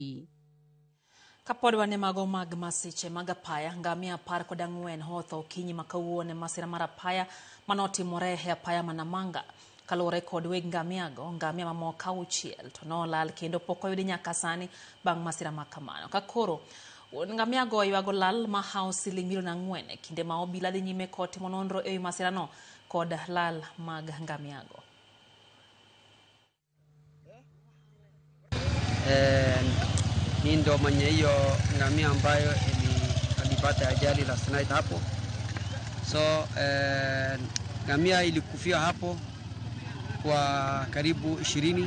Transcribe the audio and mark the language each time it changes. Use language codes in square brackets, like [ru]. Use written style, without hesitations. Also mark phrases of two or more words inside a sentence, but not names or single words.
[luo] Kapod wane mago mag masiche mag apaya, ngamia 14 hotho okinyi ma kawuono masira mar apaya manotimore e apaya ma Namanga. Kaluwore kod weg ngamiago, ngamia mamoko 6 to nolal kendo pok oyudi nyaka sani bang' masira ma kamano. Ka koro ngamiago ywago lal ma hawo siling milion 4 kinde ma obila dhi nyime kod timo nonro e masirano kod lal mag ngamiago. [sw] Hii ndo mwenye hiyo ngamia ambayo alipata ajali [en] last night [sw] hapo. So ngamia ilikufia hapo kwa karibu 20.